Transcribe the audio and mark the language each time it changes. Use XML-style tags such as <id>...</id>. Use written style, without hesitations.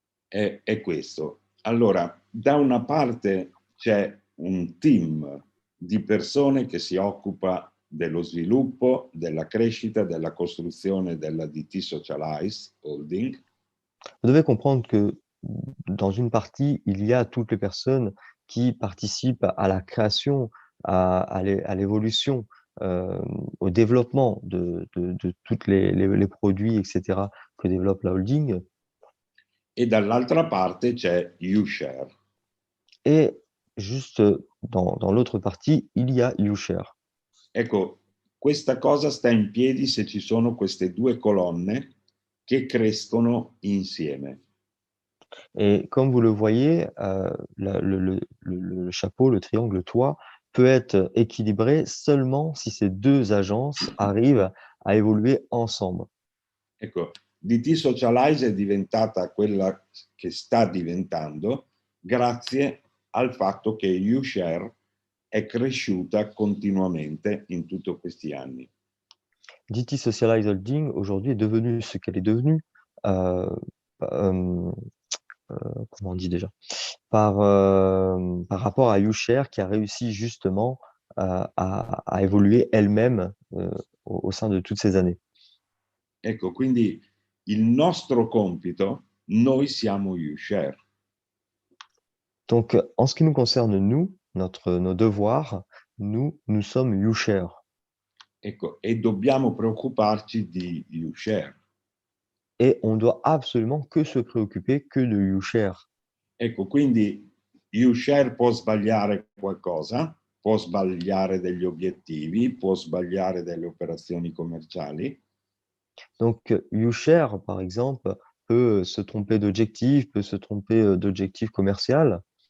<it>È questo. Allora, da una parte c'è un team di persone che si occupa dello sviluppo, della crescita, della costruzione della DT Socialize Holding.</it> <fr>Vous devez comprendre que dans une partie, il y a toutes les personnes qui participent à la création, à l'évolution, au développement de tous les produits, etc., que développe la holding.</fr> <it>e dall'altra parte c'è YouShare.</it> <fr>Et juste dans l'autre partie, il y a YouShare.</fr> <it>Ecco, questa cosa sta in piedi se ci sono queste due colonne che crescono insieme.</it> <fr>Et comme vous le voyez, le chapeau, le triangle, le toit peut être équilibré seulement si ces deux agences arrivent à évoluer ensemble.</fr> <it>Ecco, DT Socialize è diventata quella che sta diventando grazie al fatto che YouShare è cresciuta continuamente in tutti questi anni.</it> <fr>DT Socialize Holding aujourd'hui est devenue ce qu'elle est devenue, euh, euh, comment on dit déjà, par rapport à YouShare qui a réussi justement à évoluer elle-même au sein de toutes ces années.</fr> <it>Ecco, quindi il nostro compito, noi siamo YouShare.</it> <fr>Donc, en ce qui nous concerne, nous, nos devoirs, nous sommes YouShare.</fr> <it>Ecco, e dobbiamo preoccuparci di YouShare.</it> <fr>Et on doit absolument que se préoccuper que de YouShare.</fr> <it>Ecco, quindi YouShare può sbagliare qualcosa, può sbagliare degli obiettivi, può sbagliare delle operazioni commerciali.</it> <fr>Donc, YouShare, par exemple, peut se tromper d'objectif, peut se tromper d'objectif commercial.</fr>